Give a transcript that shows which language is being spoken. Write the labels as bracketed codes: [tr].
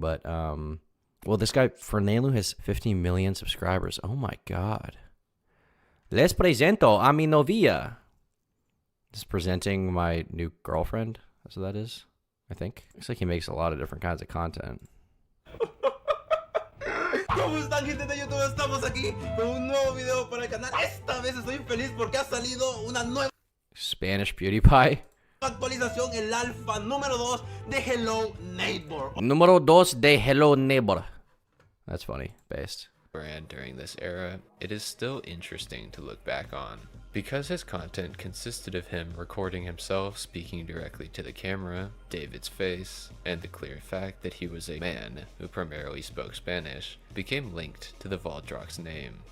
[en] But, well, this guy, Fernanfloo, has 15 million subscribers. Oh my God. [es] Les presento a mi novia. [en] Just presenting my new girlfriend. That's what that is, I think. Looks like he makes a lot of different kinds of content. [es] ¿Cómo están, gente de YouTube? Estamos aquí con un nuevo video para el canal. Esta vez estoy feliz porque ha salido una nueva [en] Spanish PewDiePie. [es] actualización, el alfa número 2 de Hello Neighbor. Número 2 de Hello Neighbor. [en] That's funny, based. brand during this era, it is still interesting to look back on. Because his content consisted of him recording himself speaking directly to the camera, David's face, and the clear fact that he was a man who primarily spoke Spanish, became linked to the Voldrox name.